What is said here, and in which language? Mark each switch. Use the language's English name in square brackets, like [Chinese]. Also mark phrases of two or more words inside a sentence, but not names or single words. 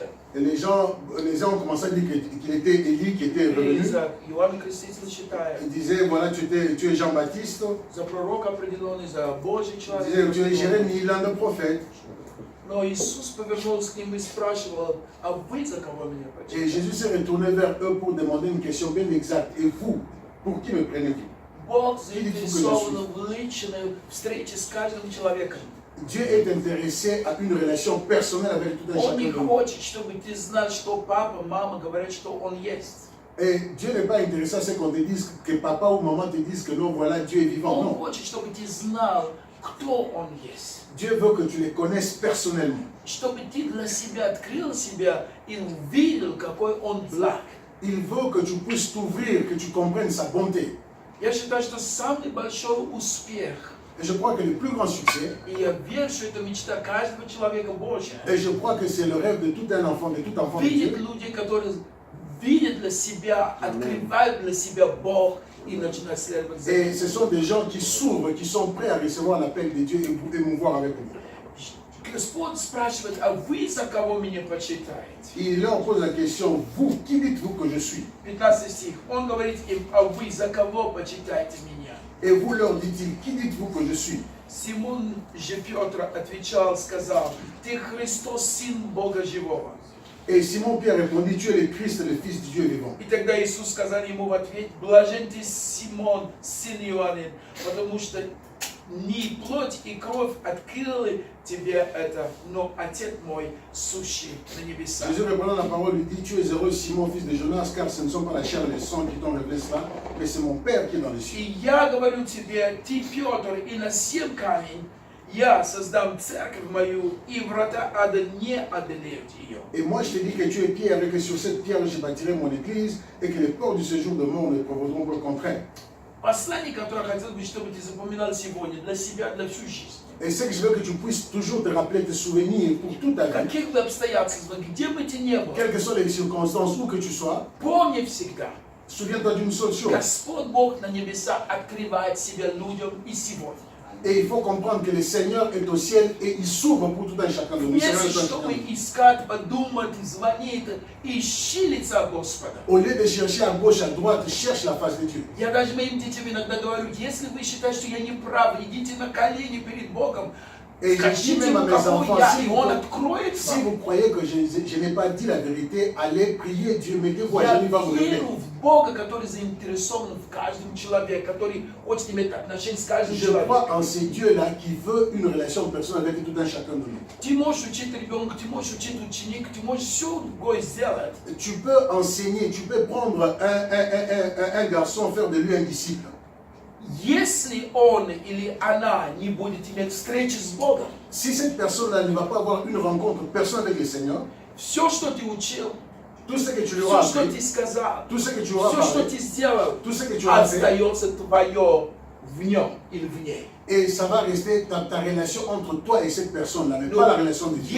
[French] Et les gens ont commencé à dire qu'il était Élie qui était [Russian] Или [French] revenu. [Russian] за Иоанна Крестителя считают. [French] Ils disaient, voilà, tu es Jean-Baptiste. [Russian] За пророка определенный, за Божий [French] Ils [Russian] человек. [French] disaient, tu es Jérémie, l'un des prophètes. [Russian] Но Иисус повернулся к ним и спрашивал, а вы за кого меня [French] Et [Russian] почитаете? [French] Jésus s'est retourné vers eux pour demander une question bien exacte. Et vous, pour qui me prenez-vous? [Russian] Бог заинтересован в личной встрече с каждым человеком. [French] Dieu est intéressé à une relation personnelle avec tout un [Russian] Он не [French] chacun de nous. [Russian] хочет, чтобы ты знал, что папа, мама говорят, что он есть. [French] Et Dieu n'est pas intéressé à ce qu'on te dise que papa ou maman te disent que non, voilà, Dieu est vivant. [Russian] Он [French] Non. [Russian] хочет, чтобы ты знал, кто Он есть. [French] Dieu veut que tu les connaisses personnellement. [Russian] Чтобы ты для себя открыл себя и увидел, какой Он благ. [French] Il veut que tu puisses t'ouvrir, que tu comprennes sa bonté. [Russian] Я считаю, что самый большой успех, [French] Et je crois que le plus grand succès, [Russian] и я верю, что это мечта каждого человека Божьего, [French] et je crois que c'est le rêve de tout un enfant, de tout enfant de [Russian] видят [French] Dieu, [Russian] люди, которые видят для себя, открывают для себя Бог и начинают следовать за [French] et [Russian] Ним. [French] ce sont des gens qui s'ouvrent, qui sont prêts à recevoir l'appel de Dieu et pour émouvoir avec lui. [Russian] Господь спрашивает, а вы за кого меня почитаете? [French] Il leur pose la question, vous, qui dites-vous que je suis? [Russian] 15 стих. Он говорит им, а вы за кого почитаете меня? [French] Et vous leur dit-il, qui dites-vous que je suis? [Russian] Симон же Петр отвечал, сказал, ты Христос, Сын Бога Живого. [French] Et Simon-Pierre répondit, tu es le Christ, le Fils du Dieu vivant. [Russian] И тогда Иисус сказал ему в ответ, блажен ты, Симон, сын Иоаннин, потому что не плоть и кровь открыли тебе это, но Отец мой, сущий на небесах. [French] Jésus répondant la parole lui dit, tu es heureux Simon, fils de Jonas, car ce ne sont pas la chair et le sang qui t'ont révélé cela, mais c'est mon Père qui est dans les cieux. [Russian] И я говорю тебе, ты Петр, и на сем камень я создам церковь мою, и врата ада не одолеют ее. [French] Et moi je te dis que tu es Pierre et que sur cette pierre je bâtirai mon église et que les portes du séjour de mort ne prévaudront pas contre elle. [Russian] Послание, которое я хотел бы, чтобы ты запоминал сегодня, для себя, для всю жизнь. [French] Et c'est que je veux que tu puisses toujours te rappeler tes souvenirs pour toute ta [Russian] В [French] vie. [Russian] каких бы обстоятельствах, где бы ты ни был, [French] Quelles que soient les circonstances, où que tu sois, [Russian] помни всегда, [French] souviens-toi d'une seule chose. [Russian] Господь Бог на небесах открывает себя людям и сегодня. [French] Et il faut comprendre que le Seigneur est au ciel et il s'ouvre pour tout un chacun de nous. [Russian] Вместо чтобы искать, подумать, звонить, ищи лица Господа. [French] Au lieu de chercher à gauche, à droite, cherche la face de Dieu. [Russian] Я даже моим детям иногда говорю, если вы считаете, что я не прав, идите на колени перед Богом, [French] Et je dis [Russian] скажите [French] même à [Russian] ему, [French] mes [Russian] какой [French] enfants, [Russian] я, [French] si [Russian] и [French] vous, [Russian] Он откроет [French] si [Russian] вам. [French] vous croyez que je n'ai pas dit la vérité, allez prier Dieu, mettez-vous à [Russian] Я [French] genoux, il va vous lever. [Russian] верю в Бога, который заинтересован в каждом человеке, который хочет иметь отношения с каждым [French] Je [Russian] человеком. [French] crois en ces dieux-là qui veulent une relation personnelle avec tout un chacun de nous. [Russian] Ты можешь учить ребенка, ты можешь учить ученик, ты можешь все другое сделать. [French] Tu peux enseigner, tu peux prendre un garçon, faire de lui un disciple. [Russian] Если он или она не будет иметь встречи с Богом, [French] Si cette personne-là ne va pas avoir une rencontre personnelle avec le Seigneur, [Russian] все, что ты учил, [French] tout ce que tu lui [Russian] все, [French] auras [Russian] что [French] appris, [Russian] ты сказал, [French] tout ce que tu auras [Russian] все, что [French] parlé, [Russian] ты сделал, [French] tout ce que tu auras fait, [Russian] остается твое в нем или в ней. [French] et ça va rester ta relation entre toi et cette personne-là, mais pas la relation de Dieu.